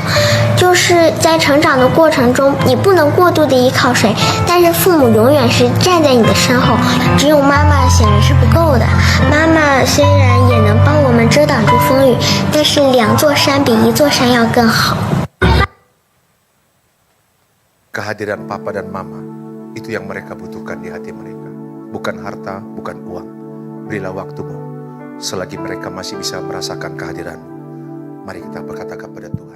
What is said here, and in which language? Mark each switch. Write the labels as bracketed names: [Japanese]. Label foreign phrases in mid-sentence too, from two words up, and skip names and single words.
[Chinese] 就是在成长的过程中，你不能过度的依靠谁，但是父母永远是站在你的身后。只有妈妈显然是不够的，妈妈虽然也能帮我们遮挡住风雨，但是2座山比1座山要更好。 [Indonesian] Kehadiran Papa dan Mama, itu yang mereka butuhkan di hati mereka. Bukan harta, bukan uang. Berilah waktumu, selagi mereka masih bisa merasakan kehadiranmu. Mari kita berkata kepada